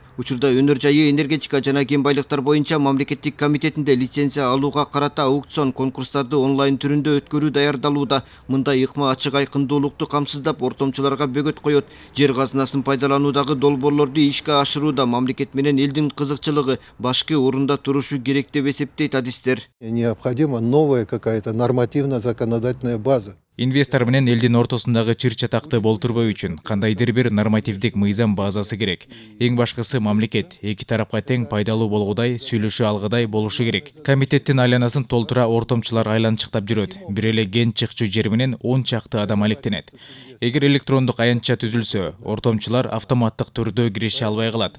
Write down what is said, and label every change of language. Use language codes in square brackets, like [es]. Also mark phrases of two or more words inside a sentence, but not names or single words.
[ky] Учурда өнөр жайы энергетика жана кен байлыктар боюнча мамлекеттик комитетинде лицензия алууга карата аукцион конкурстарды онлайн түрүндө өткөрүү даярдалууда. Мындай ыкма ачык айкындуулукту камсыздап ортомчуларга бөгөт коет. Жер казынасын пайдалануудагы долбоорлорду ишке ашырууда мамлекет менен элдин кызыкчылыгы башкы орунда турушу керек деп эсептейт адистер. [ru] Необходима новая какая-то нормативно-законодательная база. [ky] Инвестор менен элдин ортосундагы чыр-чатакты болтурбоо үчүн кандайдыр бир нормативдик мыйзам базасы керек. Эң башкысы мамлекет эки тарапка тең пайдалуу болгудай, сүйлөшө алгыдай болушу керек. Комитеттин айланасын толтура ортомчулар айланчыктап жүрөт. Бир эле ген чыкчу жер менен 10 чакты адам алектенет. Эгер электрондук аянтча түзүлсө, ортомчулар автоматтык түрдө кирише албай калат.